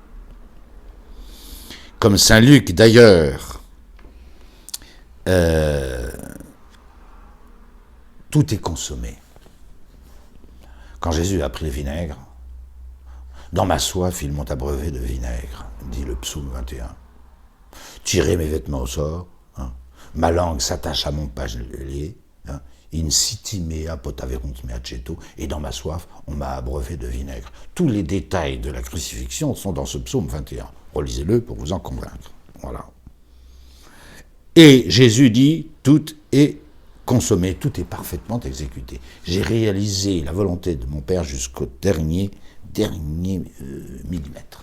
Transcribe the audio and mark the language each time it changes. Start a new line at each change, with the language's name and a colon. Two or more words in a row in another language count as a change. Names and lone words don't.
French: Comme saint Luc d'ailleurs, tout est consommé. Quand Jésus a pris le vinaigre, dans ma soif, ils m'ont abreuvé de vinaigre, dit le psaume 21. Tirez mes vêtements au sort, hein. Ma langue s'attache à mon palier, hein.
Latin: In siti mea potaverunt mea ceto,
French: et dans ma soif, on m'a abreuvé de vinaigre. Tous les détails de la crucifixion sont dans ce psaume 21. Relisez-le pour vous en convaincre. Voilà. Et Jésus dit, tout est consommé, tout est parfaitement exécuté. J'ai réalisé la volonté de mon Père jusqu'au dernier millimètre.